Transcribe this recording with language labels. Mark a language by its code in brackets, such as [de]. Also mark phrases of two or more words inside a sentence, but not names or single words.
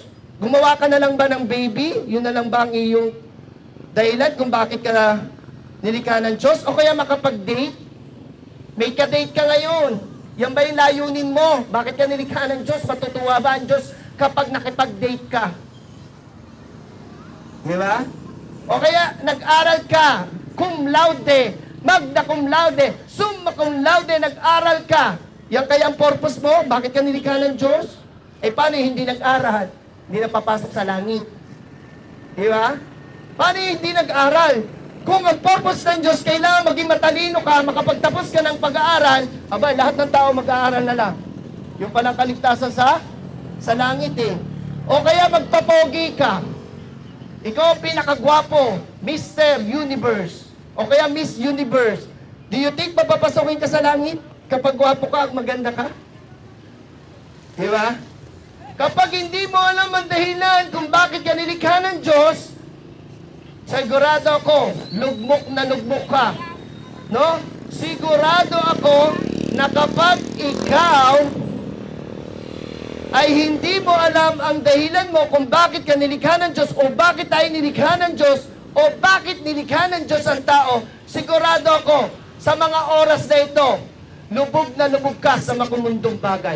[tl] Gumawa ka na lang ba ng baby? Yun na lang ba ang iyong dahilan kung bakit ka nilikha ng Diyos? O kaya makapag-date? May ka-date ka ngayon. Yan ba yung layunin mo? Bakit ka nilikha ng Diyos? Matutuwa ba ang Diyos kapag nakipag-date ka? Di ba? O kaya nag-aral ka, [la] cum laude, magna cum laude, summa cum laude, [tl] nag-aral ka. Yan kaya ang purpose mo? Bakit ka nilikha ng Diyos? Eh paano hindi nag-aral? Hindi na papasok sa langit. Di ba? Paano hindi nag-aral? Kung ang purpose ng Diyos, kailangan maging matalino ka, makapagtapos ka ng pag-aaral, aba, lahat ng tao mag-aaral na lang. Yung palang kaligtasan sa langit eh. O kaya magpapogi ka. Ikaw pinakagwapo, Mr. Universe. O kaya Miss Universe. [en] Do you think [tl] mapapasokin ka sa langit kapag gwapo ka at maganda ka? Di ba? Kapag hindi mo alam ang dahilan kung bakit ka nilikha ng Diyos, sigurado ako, lugmok na lugmok ka. No? Sigurado ako na kapag ikaw ay hindi mo alam ang dahilan mo kung bakit ka nilikha ng Diyos o bakit tayo nilikha ng Diyos o bakit nilikha ng Diyos ang tao, sigurado ako, sa mga oras na ito, lubog na lubog ka sa makamundong bagay.